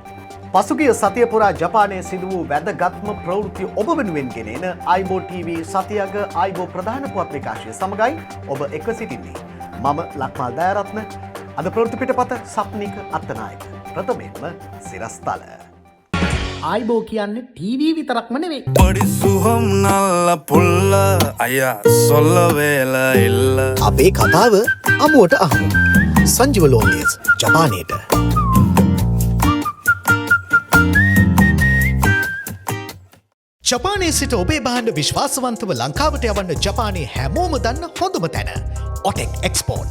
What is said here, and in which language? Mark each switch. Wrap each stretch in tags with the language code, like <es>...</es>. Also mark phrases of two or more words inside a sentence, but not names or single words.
<si>පසුගිය සතිය පුරා ජපානයේ සිදු වූ වැදගත්ම ප්‍රවෘත්ති ඔබ වෙනුවෙන් ගෙනෙන ආයිබෝ TV සතියක ආයිබෝ ප්‍රධාන පුවත් විකාශය සමගයි ඔබ එක්ව සිටින්නේ. මම ලක්මාල් දයාරත්න. අද ප්‍රවෘත්ති පිටපත සප්නික අත්තනායක. ප්‍රථමයෙන්ම සිරස්තල. ආයිබෝ කියන්නේ ටීවී විතරක්ම නෙවෙයි.</si> <ta>படி சுகம் நல்ல புல்ல ஐயா சொல்ல வேலை இல்ல</ta> <si>අපේ කතාව අමුවට අහමු. සංජීව ලෝනියස් ජපානයට. ජපානයේ සිට ඔබේ භාණ්ඩ විශ්වාසවන්තව ලංකාවට යවන්න ජපානයේ හැමෝම දන්න හොඳම තැන ඔටෙක් එක්ස්පෝර්ට්.</si>